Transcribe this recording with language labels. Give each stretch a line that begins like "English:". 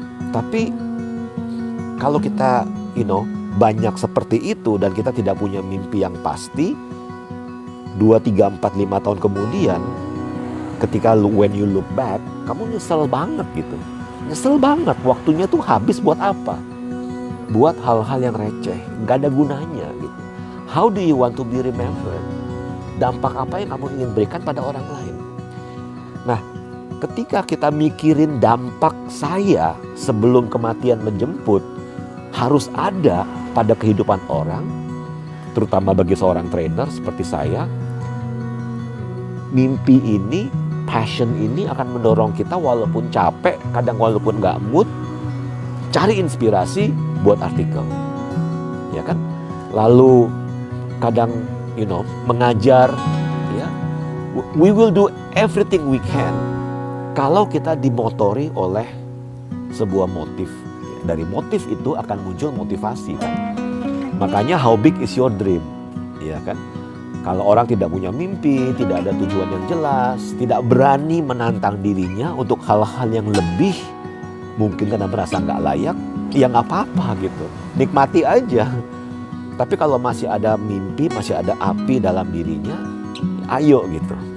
Indonesian: Tapi kalau kita, banyak seperti itu dan kita tidak punya mimpi yang pasti, 2, 3, 4, 5 tahun kemudian, ketika
English: when you look back,
Indonesian: kamu nyesel banget gitu. Nyesel banget, waktunya tuh habis buat apa? Buat hal-hal yang receh, gak ada gunanya gitu.
English: How do you want to be remembered?
Indonesian: Dampak apa yang kamu ingin berikan pada orang lain? Nah, ketika kita mikirin dampak saya sebelum kematian menjemput, harus ada pada kehidupan orang, terutama bagi seorang trainer seperti saya, mimpi ini, passion ini akan mendorong kita walaupun capek, kadang walaupun gak mood, cari inspirasi buat artikel. Ya kan? Lalu kadang, mengajar, ya.
English: We will do everything we can
Indonesian: kalau kita dimotori oleh sebuah motif. Dari motif itu akan muncul motivasi kan. Makanya
English: how big is your dream?
Indonesian: Ya kan? Kalau orang tidak punya mimpi, tidak ada tujuan yang jelas, tidak berani menantang dirinya untuk hal-hal yang lebih, mungkin karena merasa nggak layak, ya nggak apa-apa gitu. Nikmati aja. Tapi kalau masih ada mimpi, masih ada api dalam dirinya, ayo gitu.